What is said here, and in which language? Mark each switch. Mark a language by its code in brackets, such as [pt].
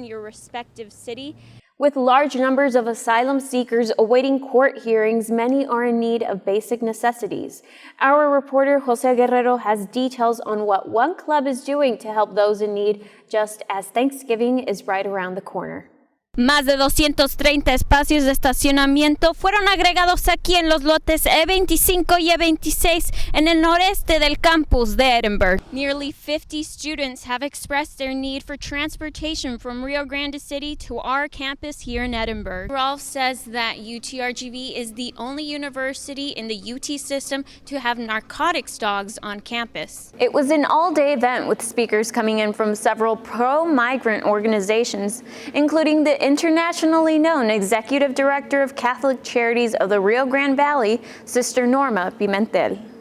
[en] in your respective city. With large numbers of asylum seekers awaiting court hearings, many are in need of basic necessities. Our reporter Jose Guerrero has details on what one club is doing to help those in need, just as Thanksgiving is right around the corner. [es] Más de 230 espacios de estacionamiento fueron agregados aquí en los lotes E25 y E26 en el noreste del campus de Edinburgh. [en] Nearly 50 students have expressed their need for transportation from Rio Grande City to our campus here in Edinburgh. Rolf says that UTRGV is the only university in the UT system to have narcotics dogs on campus. It was an all-day event with speakers coming in from several pro-migrant organizations, including the internationally known Executive Director of Catholic Charities of the Rio Grande Valley, Sister Norma Pimentel.